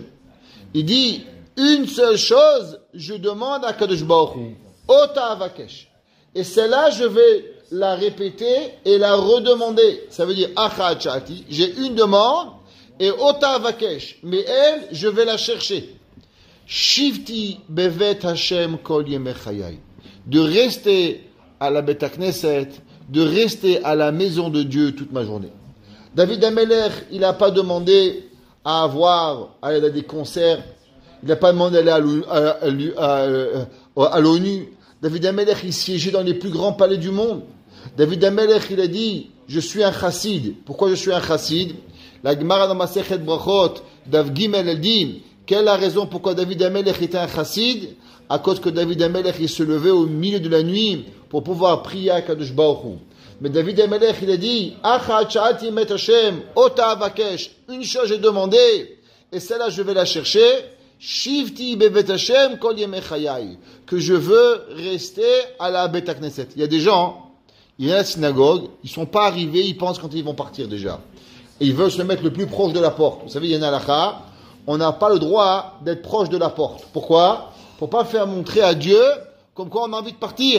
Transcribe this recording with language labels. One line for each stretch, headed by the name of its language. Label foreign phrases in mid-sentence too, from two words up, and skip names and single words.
French: Il dit, une seule chose, je demande à
Hebrew: קדוש ברוך הוא, אותה אבקש.
French: Et celle-là, je vais la répéter et la redemander. Ça veut dire,
Hebrew: אחת שאלתי,
French: j'ai une demande, et
Hebrew: אותה אבקש.
French: Mais elle, je vais la chercher.
Hebrew: שבתי בבית השם כל ימי חיי.
French: De rester à la
Hebrew: בית הכנסת,
French: de rester à la maison de Dieu toute ma journée. David Amelech, il n'a pas demandé à aller à des concerts, il n'a pas demandé d'aller à l'ONU. David Amelech, il siégeait dans les plus grands palais du monde. David Amelech, il a dit, je suis un chassid. Pourquoi je suis un chassid? La Gemara dans
Hebrew: מסכת ברכות, דף ג,
French: elle dit, quelle est la raison pourquoi David Amelech était un chassid? À cause que David Amelech, il se levait au milieu de la nuit pour pouvoir prier à
Hebrew: קדוש ברוך הוא.
French: Mais David Amelech, il a dit,
Hebrew: אחת שאלתי מאת השם, אותה אבקש.
French: Une chose j'ai demandé, et celle-là je vais la chercher.
Hebrew: שבתי בבית השם כל ימי חיי.
French: Que je veux rester à la
Hebrew: בית הכנסת.
French: Il y a des gens, ils viennent à la synagogue, ils sont pas arrivés, ils pensent quand ils vont partir déjà. Et ils veulent se mettre le plus proche de la porte. Vous savez, il y a une halakha, on n'a pas le droit d'être proche de la porte. Pourquoi? Pour pas faire montrer à Dieu comme quoi on a envie de partir.